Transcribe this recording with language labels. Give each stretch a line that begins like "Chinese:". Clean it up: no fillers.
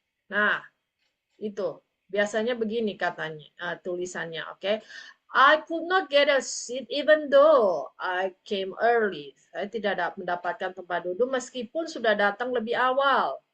Indonesian: Nah, itu biasanya begini katanya, tulisannya.
English: Oke, I could not get a seat even though I came early.
Indonesian: Saya tidak mendapatkan tempat duduk meskipun sudah datang lebih awal.